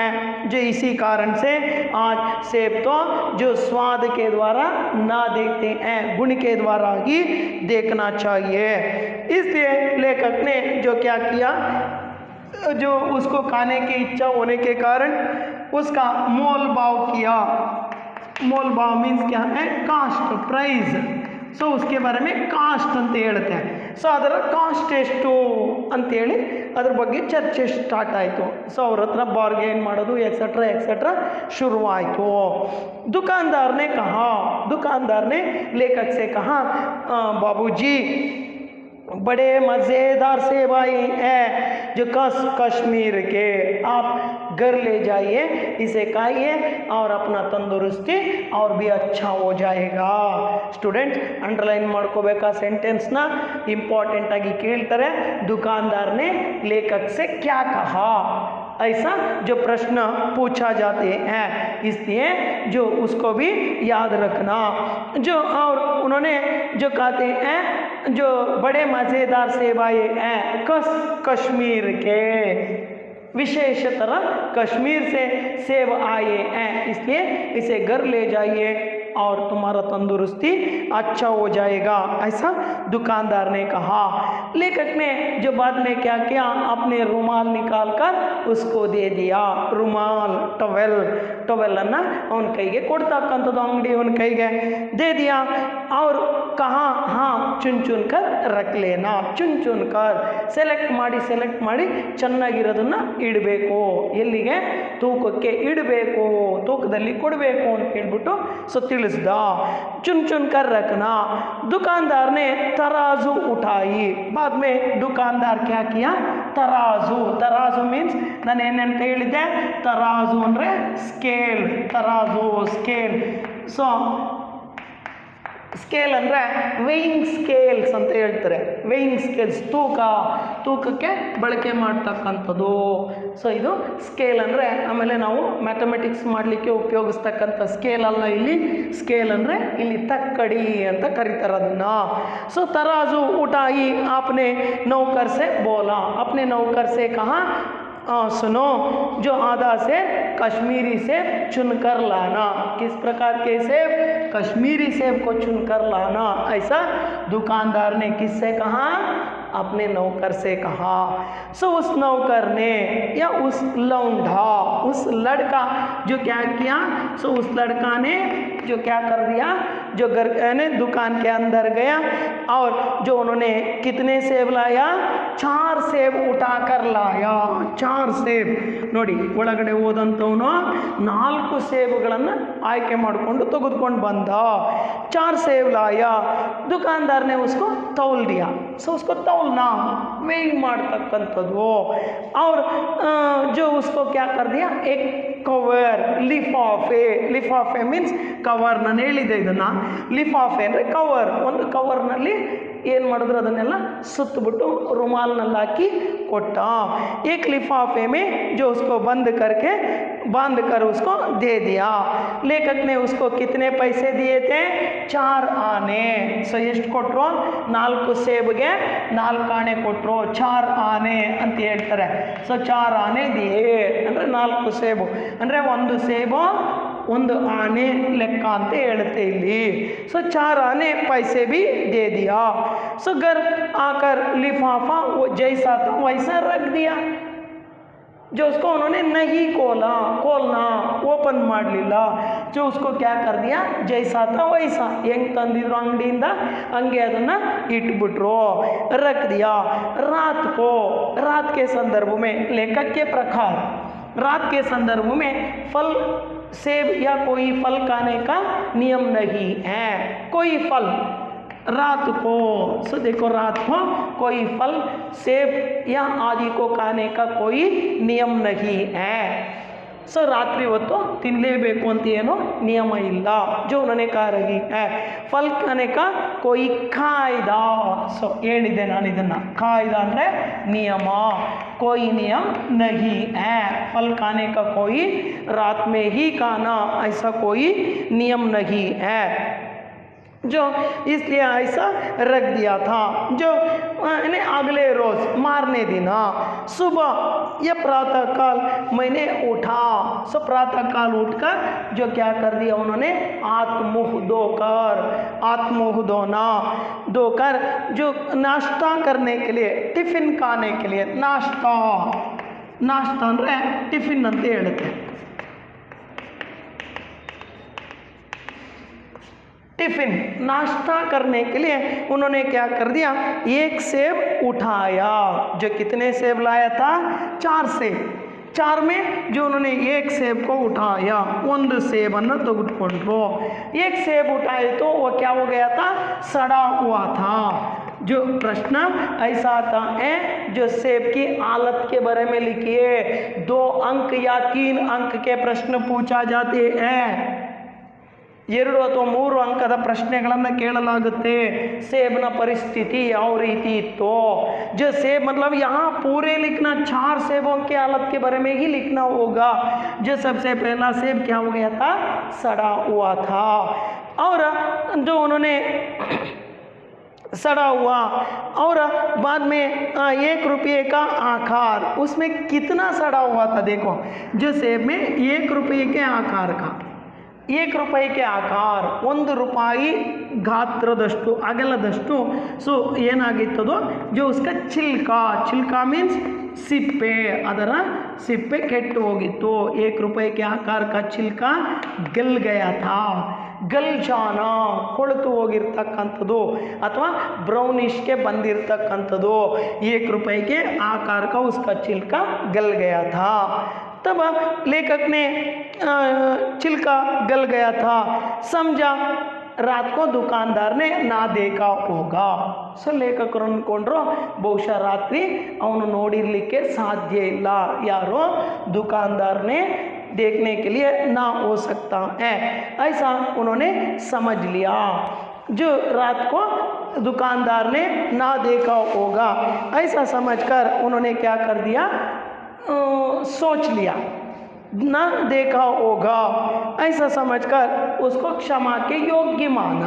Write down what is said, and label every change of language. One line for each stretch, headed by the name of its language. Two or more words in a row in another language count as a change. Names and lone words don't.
Hindi: जो इसी कारण से आज सेब तो जो स्वाद के द्वारा ना देखते हैं, गुण के द्वारा ही देखना चाहिए। इसलिए लेखक ने जो क्या किया, जो उसको खाने की इच्छा होने के कारण उसका मोल भाव किया। मोल भाव मीन्स क्या है,
English: cost price.
Kannada: ಸೊ
Hindi: उसके बारे में
Kannada: ಕಾಸ್ಟ್ ಅಂತ ಹೇಳುತ್ತೆ. ಸೊ ಅದರ ಕಾಸ್ಟ್ ಎಷ್ಟು ಅಂತೇಳಿ ಅದ್ರ ಬಗ್ಗೆ ಚರ್ಚೆ ಸ್ಟಾರ್ಟ್ ಆಯಿತು. ಸೊ ಅವ್ರ ಹತ್ರ ಬಾರ್ಗೇನ್ ಮಾಡೋದು ಎಕ್ಸೆಟ್ರಾ ಎಕ್ಸೆಟ್ರಾ ಶುರುವಾಯಿತು.
Hindi: दुकानदार ने कहा, दुकानदार ने लेखक से कहा, बाबूजी बड़े मज़ेदार सेब आए हैं जो कश्मीर के, आप घर ले जाइए, इसे खाइए और अपना तंदुरुस्ती और भी अच्छा हो जाएगा.
English: student underline
Kannada: ಮಾಡ್ಕೋಬೇಕಾ ಸೆಂಟೆನ್ಸ್ನ, ಇಂಪಾರ್ಟೆಂಟ್ ಆಗಿ ಕೇಳ್ತಾರೆ.
Hindi: दुकानदार ने लेखक से क्या कहा, ऐसा जो प्रश्न पूछा जाते हैं, इसलिए जो उसको भी याद रखना. जो और उन्होंने जो कहते हैं जो बड़े मज़ेदार सेब आए हैं कश्मीर के, विशेषतर कश्मीर से सेब आए हैं, इसलिए इसे घर ले जाइए और तुम्हारा तंदुरुस्ती अच्छा हो जाएगा, ऐसा दुकानदार ने कहा. लेखक ने जो बाद में क्या किया, अपने रुमाल निकाल कर उसको दे दिया. रुमाल टवेल अन्न
Kannada: ಅವನ ಕೈಗೆ ಕೊಡ್ತಕ್ಕಂಥದ್ದು, ಅಂಗಡಿ ಅವನ ಕೈಗೆ
Hindi: दे दिया और कहा, हाँ चुन चुन कर रख लेना, चुन चुन कर
Kannada: ಸೆಲೆಕ್ಟ್ ಮಾಡಿ ಚೆನ್ನಾಗಿರೋದನ್ನ ಇಡಬೇಕು. ಎಲ್ಲಿಗೆ, ತೂಕಕ್ಕೆ ಇಡಬೇಕು, ತೂಕದಲ್ಲಿ ಕೊಡಬೇಕು ಅಂತ ಹೇಳ್ಬಿಟ್ಟು ಸೊ ತಿಳಿಸ್ದ.
Hindi: चुन चुन कर रखना. दुकानदार ने तराजू उठाई. बाद में दुकानदार क्या किया, तराजू मीन्स
Kannada: ನಾನು ಏನಂತ ಹೇಳಿದ್ದೆ, ತರಾಜು ಅಂದರೆ ಸ್ಕೇಲ್, ತರಾಜು ಸ್ಕೇಲ್. ಸೊ ಸ್ಕೇಲ್ ಅಂದರೆ ವೇಯಿಂಗ್ ಸ್ಕೇಲ್ಸ್ ಅಂತ ಹೇಳ್ತಾರೆ. ವೇಯಿಂಗ್ ಸ್ಕೇಲ್ಸ್ ತೂಕಕ್ಕೆ ಬಳಕೆ ಮಾಡ್ತಕ್ಕಂಥದ್ದು. ಸೊ ಇದು ಸ್ಕೇಲ್ ಅಂದರೆ, ಆಮೇಲೆ ನಾವು ಮ್ಯಾಥಮೆಟಿಕ್ಸ್ ಮಾಡಲಿಕ್ಕೆ ಉಪಯೋಗಿಸ್ತಕ್ಕಂಥ ಸ್ಕೇಲ್ ಅಲ್ಲ ಇಲ್ಲಿ. ಸ್ಕೇಲ್ ಅಂದರೆ ಇಲ್ಲಿ ತಕ್ಕಡಿ ಅಂತ ಕರೀತಾರೆ ಅದನ್ನು.
Hindi: सो तराजू उठाई आपने नौकर से बोला, अपने नौकर से कहा, सुनो जो आधा सेब कश्मीरी सेब चुनकर लाना. किस प्रकार के सेब, कश्मीरी सेब को चुनकर लाना, ऐसा दुकानदार ने किससे कहा, अपने नौकर से कहा. सो उस नौकर ने या उस लौंडा, उस लड़का जो क्या किया, सो उस लड़का ने जो क्या कर दिया, जो घर ने दुकान के अंदर गया और जो उन्होंने कितने सेब लाया, 4 सेब उठा कर लाया.
Kannada: 4 ಸೇಬ್ ನೋಡಿ, ಒಳಗಡೆ ಹೋದಂಥವನು 4 ಸೇಬುಗಳನ್ನು ಆಯ್ಕೆ ಮಾಡಿಕೊಂಡು ತೆಗೆದುಕೊಂಡು ಬಂದ.
Hindi: 4 ಸೇब लाया. दुकानदार ने उसको तौल दिया. सो उसको तौलना,
Kannada: वेइंग ಮಾಡ್ತಕ್ಕಂಥದ್ದು.
Hindi: और जो उसको क्या कर दिया, एक ಕವರ್,
Kannada: ಲಿಫಾಫೆ ಮೀನ್ಸ್ ಕವರ್. ನಾನು ಹೇಳಿದ್ದೆ ಇದನ್ನು, ಲಿಫಾಫೆ ಅಂದರೆ ಕವರ್. ಒಂದು ಕವರ್ನಲ್ಲಿ ಏನು ಮಾಡಿದ್ರು ಅದನ್ನೆಲ್ಲ ಸುತ್ತಬಿಟ್ಟು रुमालನಲ್ಲಿ ಹಾಕಿ ಕೊಟ್ಟ.
Hindi: एक लिफाफे में जो उसको बांध कर उसको दे दिया. लेखक ने उसको कितने पैसे दिए थे, 4 ಆನೆ.
Kannada: ಸೊ ಎಷ್ಟು ಕೊಟ್ಟರು, 4 ಸೇಬ್ಗೆ 4 ಆನೆ ಕೊಟ್ಟರು, 4 ಆನೆ ಅಂತ ಹೇಳ್ತಾರೆ. ಸೊ 4
Hindi: आने दिये
Kannada: ಅಂದರೆ 4 ಸೇಬು ಅಂದರೆ ಒಂದು ಸೇಬು ಒಂದು ಆನೆ ಲೆಕ್ಕ ಅಂತ ಹೇಳುತ್ತೆ ಇಲ್ಲಿ.
Hindi: ಸೊ 4 आने पैसे भी दे दिया. सो घर आकर लिफाफा वो जैसा था वैसा रख दिया. जो उसको उन्होंने नहीं खोलना
Kannada: ओपन ಮಾಡಲಿಲ್ಲ.
Hindi: जो उसको क्या कर दिया, जैसा था वैसा,
Kannada: ಹೆಂಗೆ ತಂದಿದ್ರು ಅಂಗಡಿಯಿಂದ ಹಂಗೆ ಅದನ್ನು ಇಟ್ಬಿಟ್ರು,
Hindi: रख दिया. रात के संदर्भ में, लेखक के प्रकार रात के संदर्भ में फल, सेब या कोई फल खाने का नियम नहीं है. कोई फल रात को, सो देखो रात को कोई फल, सेब या आदि को खाने का कोई नियम नहीं है.
Kannada: ಸೊ ರಾತ್ರಿ ಹೊತ್ತು ತಿನ್ನಲೇಬೇಕು ಅಂತ ಏನೋ ನಿಯಮ ಇಲ್ಲ.
Hindi: जो उन्होंने कहा रही है, फल खाने का कोई कायदा.
Kannada: ಸೊ ಹೇಳಿದೆ ನಾನು ಇದನ್ನು, ಕಾಯ್ದಾ ಅಂದರೆ
Hindi: नियम, कोई नियम नहीं है. फल खाने का कोई रात में ही खाना, ऐसा कोई नियम नहीं है. जो इसलिए ऐसा रख दिया था। जो यानी अगले रोज़ मारने दिन सुबह या प्रातः काल मैंने उठा। सो प्रातः काल उठकर जो क्या कर दिया उन्होंने, हाथ मुँह धोकर जो नाश्ता करने के लिए, टिफ़िन खाने के लिए, नाश्ता
Kannada: ಅಂದರೆ ಟಿಫಿನ್ ಅಂತ ಹೇಳುತ್ತೆ।
Hindi: टिफ़िन नाश्ता करने के लिए उन्होंने क्या कर दिया, एक सेब उठाया। जो कितने सेब लाया था, 4 सेब। 4 में जो उन्होंने एक सेब को उठाया,
Kannada: ಒಂದು ಸೇಬನ್ನು ತೆಗೆದುಕೊಂಡ್ರು।
Hindi: एक सेब उठाए तो वो क्या हो गया था, सड़ा हुआ था। जो प्रश्न ऐसा आता है, जो सेब की हालत के बारे में लिखिए। 2 अंक या 3 अंक के प्रश्न पूछा जाते हैं।
Kannada: 2 ಅಥವಾ 3 ಅಂಕದ ಪ್ರಶ್ನೆಗಳನ್ನು ಕೇಳಲಾಗುತ್ತೆ। सेबನ परिस्थिति ಯಾವ ರೀತಿ ಇತ್ತು।
Hindi: जो सेब मतलब यहाँ पूरे लिखना, 4 सेबों के हालत के बारे में ही लिखना होगा। जो सबसे पहला सेब क्या हो गया था, सड़ा हुआ था। और जो उन्होंने सड़ा हुआ, और बाद में 1 रुपये का आकार, उसमें कितना सड़ा हुआ था देखो। जो सेब में 1 रुपये के आकार का, 1 रुपये के आकार,
Kannada: 1 ರೂಪಾಯಿ ಗಾತ್ರದಷ್ಟು ಅಗಲದಷ್ಟು ಸೊ ಏನಾಗಿತ್ತದೋ,
Hindi: जो उसका छिलका मीन्स सिप्पे,
Kannada: ಅದರ सिप्पे ಕೆಟ್ಟು ಹೋಗಿತ್ತು।
Hindi: 1 रुपये के आकार का छिलका गल गया था।
Kannada: ಗಲ್ ಜಾನ ಕೊಳೆತು ಹೋಗಿರ್ತಕ್ಕಂಥದ್ದು ಅಥವಾ ಬ್ರೌನಿಶ್ಗೆ ಬಂದಿರತಕ್ಕಂಥದ್ದು।
Hindi: 1 रुपये के आकार का उसका छिलका गल गया था। तब लेखक ने छिलका गल गया था, समझा रात को दुकानदार ने ना देखा होगा।
Kannada: ಸೊ ಲೇಖಕರು ಅಂದ್ಕೊಂಡ್ರು ಬಹುಶಃ ರಾತ್ರಿ ಅವನು ನೋಡಿರಲಿಕ್ಕೆ ಸಾಧ್ಯ ಇಲ್ಲ, ಯಾರೋ
Hindi: दुकानदार ने देखने के लिए ना हो सकता है, ऐसा उन्होंने समझ लिया। जो रात को दुकानदार ने ना देखा होगा, ऐसा समझकर उन्होंने क्या कर दिया, सोच लिया, ना देखा होगा ऐसा समझकर उसको क्षमा के योग्य माना।